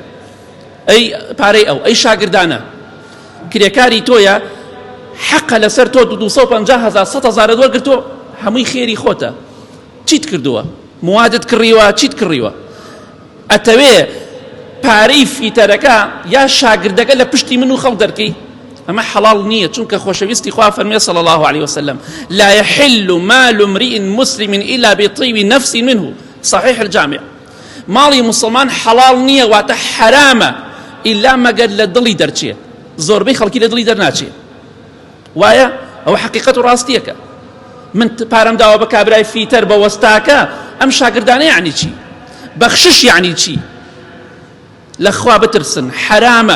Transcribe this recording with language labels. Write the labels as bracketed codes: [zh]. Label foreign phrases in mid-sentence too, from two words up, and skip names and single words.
[ckb] ئەی پارەی ئەو، ئەی شاگردانە، کرێکاری تۆیە، حەقە لەسەر تۆ 250,000 100,000 وەرگرتۆ، هەمووی خێری خۆتە. چیت کردووە؟ موادت کڕیوە، چیت کڕیوە؟ ئەتەوێ پارەی فیتەرەکە یا شاگردەکە لە پشتی من و خەڵ دەرکەی؟ ئەمە حەڵاڵ نییە، چونکە خۆشەویستی خوا فەرمێ [ar] صلی الله عليه وسلم لا يحل مال امرئ مسلم إلا بطيب نفس منه، صحيح الجامع. [ckb] ماڵی مسلمان حەڵاڵ نییە، واتە حرامە، ئیلا مەگەر لە دڵی دەرچێ. زۆربەی خەڵکی لە دڵی دەرناچێ. وایە؟ ئەوە حەقیقەت و ڕاستیەکە. من پارەم داوە بە کابرای فیتەر بە وەستاکە، ئەم شاگردانە یعنی چی؟ بەخشش یعنی چی؟ لەخوا بترسن، حرامە.